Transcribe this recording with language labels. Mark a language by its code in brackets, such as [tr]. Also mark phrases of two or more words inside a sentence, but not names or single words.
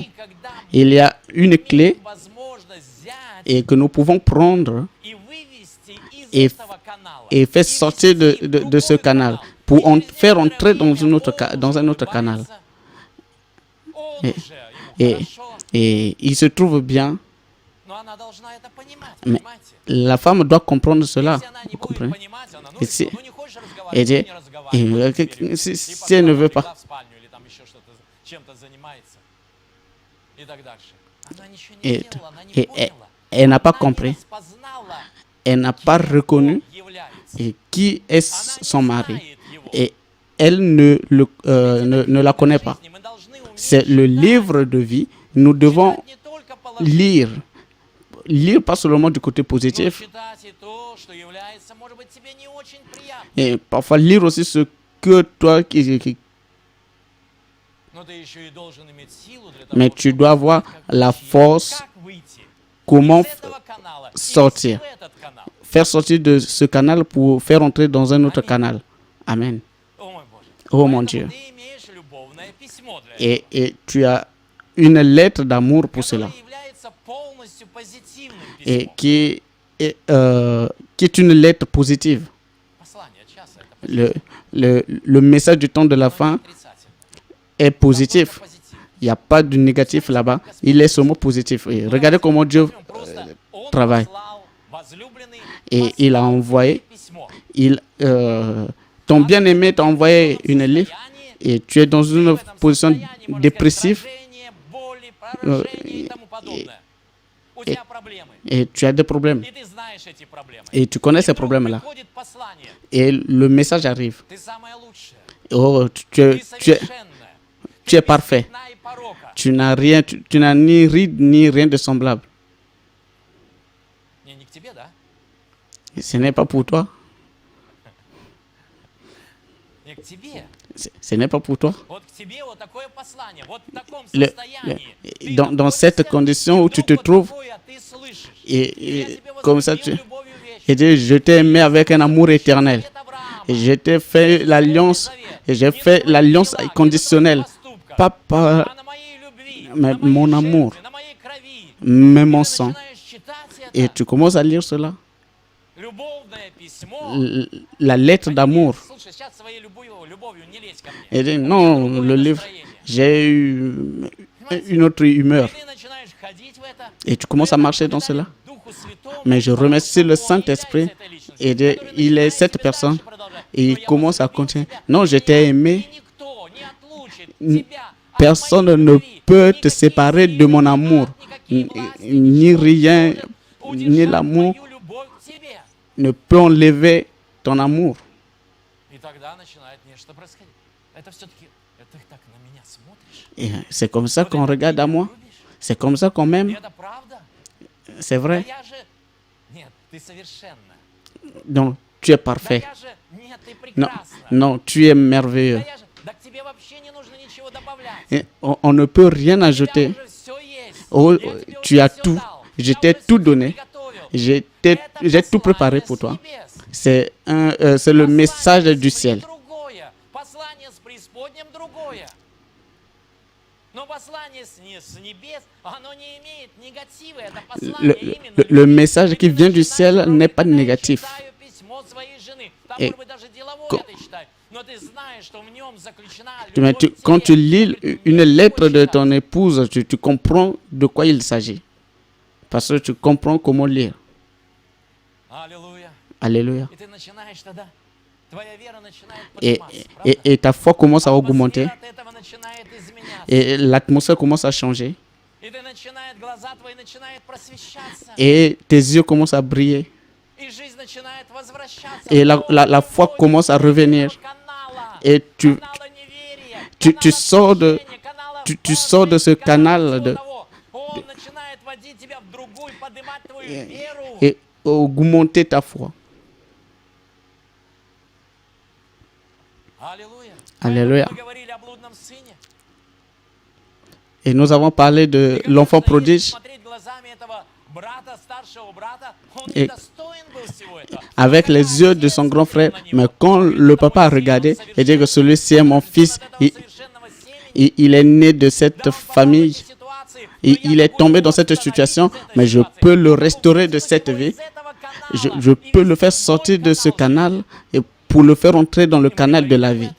[fr] Il y a une clé et que nous pouvons prendre et faire sortir de ce canal pour faire entrer dans un autre canal. Et il se trouve bien, [ru] Но она должна это понимать, [fr] mais [ru] понимаете? [fr] la femme doit comprendre cela. [ru] Если она не [fr] Vous [ru] будет [fr] comprenez? [ru] понимать, она, [fr] Et si, [ru] ну не хочешь [fr] et [ru] разговаривать, [fr] dit, [ru] не разговаривай. вот теперь. [fr] si elle ne veut [ru] Побежала [fr] pas, [ru] в спальню или там еще что-то, чем-то занимается и так дальше. Она ничего не [fr] et, [ru] сделала, она не [fr] et [ru] поняла. [fr] elle n'a pas [ru] Она не [fr] compris, [ru] распознала, [fr] elle n'a pas [ru] кем [fr] reconnu [ru] Бог является. [fr] et qui est [ru] Она [fr] son [ru] не [fr] mari. [ru] знает его. [fr] Et elle ne la connaît pas. [ru] Мы должны уметь [fr] C'est le [ru] читать. [fr] livre de vie. Nous devons [ru] Читать не только положительно, [fr] lire pas seulement du côté [ru] но [fr] positif, [ru] читать и то, что является, может быть, тебе не очень приятно. [fr] et parfois lire aussi ce que toi [ru] Но ты еще и должен иметь силу для [fr] mais [ru] того, [fr] tu [ru] чтобы [fr] dois avoir [ru] как [fr] la [ru] выйти, [fr] force [ru] как выйти [fr] comment [ru] из этого канала и [fr] sortir. [ru] в этот канал. [fr] faire sortir de ce canal pour faire entrer dans un autre Amen. canal. Amen. [ru] О мой Боже. [fr] Oh mon [ru] Поэтому [fr] Dieu. [ru] ты имеешь любовное письмо для этого, [fr] Et tu as une lettre d'amour pour cela. [ru] которое является полностью позитивным [fr] Et [ru] письмом. [fr] qui est une lettre positive. [ru] Послание часа это [fr] Le message du temps de la [ru] оно не [fr] fin [ru] отрицательное. [fr] est [ru] Там только [fr] positif. [ru] позитив. [fr] Il n'y a pas de négatif là-bas. Il est seulement positif. Et regardez comment Dieu [ru] Возьмем просто, он [fr] travaille. [ru] послал, возлюбленный, [fr] Et il a [ru] послал [fr] envoyé, [ru] письмо. [fr] ton bien-aimé t'a envoyé une lettre et tu es dans une position dépressive [ru] боли, поражения и тому подобное. У тебя проблемы. [fr] et tu as des problèmes. [ru] И ты знаешь эти проблемы. [fr] Et tu connais ces [ru] И вдруг [fr] problèmes-là. [ru] приходит послание. [fr] Et le message arrive. [ru] Ты самая лучшая. [fr] Oh, [ru] Ты [fr] tu es [ru] совершенная. [fr] tu es parfait. [ru] Пятна и порока. [fr] Tu n'as rien, tu n'as ni ride ni rien de semblable. [ru] Не к тебе, да? [fr] Et ce n'est pas pour toi. [ru] Не к тебе. [fr] Ce n'est pas pour toi. [ru] Вот к тебе вот такое послание. Вот в таком [fr] Le- [ru] состоянии. Ты [fr] dans [ru] находишься, [fr] cette condition où tu te [ru] вдруг вот [fr] trouves, [ru] такое ты слышишь. [fr] et, [ru] Я [fr] et [ru] тебя [fr] comme ça, [ru] возлюбил [fr] tu, [ru] любовью вечной. [fr] et dit, je t'ai aimé avec un amour éternel. [ru] Завет Авраама. [fr] Et je t'ai fait l'alliance, et j'ai fait l'alliance conditionnelle. Pas par [ru] А на моей любви, [fr] mais [ru] на моей [fr] mon [ru] жертве, [fr] amour, [ru] на моей крови. [fr] mais [ru] И [fr] mon [ru] ты [fr] sang. [ru] начинаешь читать [fr] Et [ru] это. [fr] tu commences à lire cela. [ru] Любовное письмо. [fr] La lettre d'amour. [ru] Слушай, сейчас своей любовью не лезь ко мне. [fr] Et dit, [ru] У меня [fr] non, [ru] другое [fr] le livre, [ru] настроение. [fr] j'ai eu une autre humeur. [ru] И ты начинаешь ходить в это. [fr] Et tu commences à marcher dans cela. [ru] Духу Святому, [fr] Mais je remercie le Saint-Esprit et il est cette personne et il commence à continuer. Non, je t'ai aimé. Personne ne peut te séparer de mon amour. Ni rien, ni l'amour ne peut enlever ton amour. [ru] И тогда начинает нечто происходить. Это все-таки, ты так на меня смотришь. [fr] Et c'est comme ça qu'on regarde à moi. [ru] Любишь? [fr] C'est comme ça qu'on [ru] И [fr] m'aime. [ru] это правда? [fr] C'est [ru] Да [fr] vrai. [ru] я же... Нет, ты совершенна. [fr] Donc, tu es [ru] Да [fr] parfait. [ru] я же... Нет, ты [fr] Non, [ru] прекрасна. [fr] non, tu es merveilleux. [ru] Да я же... Да к тебе вообще не нужно ничего добавлять. [fr] Et on ne peut rien [ru] У тебя [fr] ajouter. [ru] уже все есть. [fr] Oh, [ru] Я тебе [fr] tu [ru] уже [fr] as [ru] всё [fr] tout. [ru] дал. [fr] Je [ru] Я [fr] t'ai [ru] уже [fr] tout [ru] всё [fr] donné. [ru] приготовил. [fr] J'ai [ru] Это [fr] tout préparé [ru] послание [fr] pour [ru] с [fr] toi. [ru] небес. [fr] C'est le message [ru] Послание [fr] du [ru] с [fr] ciel. [ru] другое. Послание с преисподним другое. Но послание с небес, оно не имеет негатива. Это послание именно [fr] Le [ru] любви. [fr] message qui [ru] Ты [fr] vient du [ru] начинаешь [fr] ciel [ru] пробовать, [fr] n'est pas [ru] когда я [fr] négatif. [ru] читаю письмо своей жены. Там, [fr] Et [ru] может быть, даже деловое [fr] quand- [ru] ты читаешь. Но ты знаешь, что в нем заключена [fr] Mais [ru] любовь к [fr] quand tu [ru] тебе. [fr] lis [ru] Ты [fr] une [ru] умеешь [fr] lettre [ru] его [fr] de [ru] читать. [fr] ton épouse, tu comprends de quoi il s'agit. Parce que tu comprends comment lire. [ru] Аллилуйя. [fr] Alléluia. [ru] И ты начинаешь тогда, твоя вера начинает [fr] Et, [ru] подниматься, правда? [fr] et ta foi commence à augmenter. [ru] Атмосфера от этого начинает изменяться. [fr] Et l'atmosphère commence à changer. [ru] И ты начинает, глаза твои начинают просвещаться. [fr] Et tes yeux commencent à briller. [ru] И жизнь начинает возвращаться. [fr] Et [ru] в [fr] la foi [ru] путь [fr] commence à revenir. [ru] канала, [fr] Et tu [ru] канала неверия, [fr] tu [ru] канала [fr] sors de- [ru] отвержения, канала [fr] sors de ce [ru] лжи, канала [fr] canal [ru] всего [fr] de- [ru] того. Он начинает водить тебя в другую, поднимать твою веру. [fr] et augmenter ta foi. [ru] Аллилуйя. Аллилуйя. Поэтому мы говорили о блудном сыне. [fr] Et nous avons parlé de [ru] И, [fr] l'enfant [ru] конечно, если [fr] prodige. [ru] смотреть глазами этого брата, старшего брата, он [fr] Et [ru] недостоин был всего этого. [fr] avec les yeux de son grand frère. Mais quand le papa a regardé, il dit que celui-ci est mon fils. Il est né de cette famille. Et il est tombé dans cette situation, mais je peux le restaurer de cette vie. Je peux le faire sortir de ce canal et pour le faire entrer dans le canal de la vie.